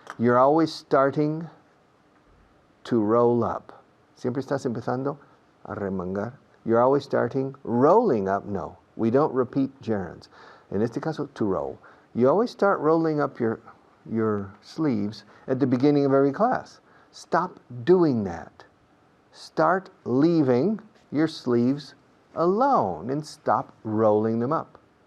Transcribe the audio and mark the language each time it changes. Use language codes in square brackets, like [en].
[en] You're always starting to roll up. [es] Siempre estás empezando a remangar. [en] You're always starting rolling up. No, we don't repeat gerunds. [es] En este caso, [en] to roll. You always start rolling up your sleeves at the beginning of every class. Stop doing that. Start leaving your sleeves alone and stop rolling them up.